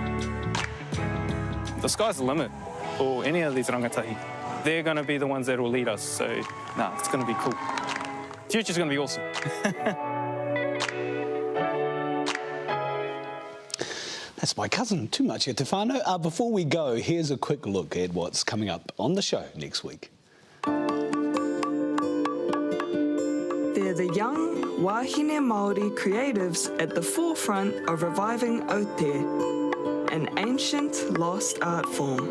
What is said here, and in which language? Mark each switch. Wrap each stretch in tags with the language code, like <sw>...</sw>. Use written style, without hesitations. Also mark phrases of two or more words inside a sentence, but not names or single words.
<en>The sky's the limit for any of these rangatahi. They're going to be the ones that will lead us, so it's going to be cool. Future's going to be awesome. That's my cousin, too much</en> <mi>e te whānau.</mi> <en>Before we go, here's a quick look at what's coming up on the show next week. They're the young</en> <mi>Wahine Māori</mi> <en>creatives at the forefront of reviving Aotea, an ancient lost art form.</en>